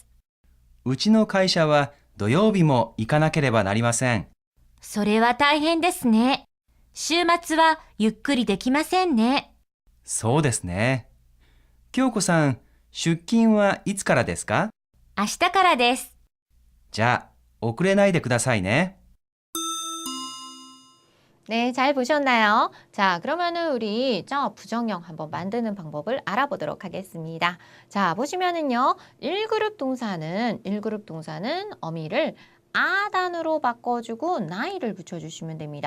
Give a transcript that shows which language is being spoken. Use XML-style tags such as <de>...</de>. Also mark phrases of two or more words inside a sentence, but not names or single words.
<ja>うちの会社は土曜日も行かなければなりません。それは大変ですね。週末はゆっくりできませんね。そうですね。京子さん、出勤はいつからですか？明日からです。じゃあ、遅れないでくださいね。</ja> <ko>네, 잘 보셨나요? 자, 그러면은 우리 부정형 한번 만드는 방법을 알아보도록 하겠습니다. 자, 보시면은요. 1그룹 동사는 어미를 아단으로 바꿔주고 나이를 붙여주시면 됩니다.</ko>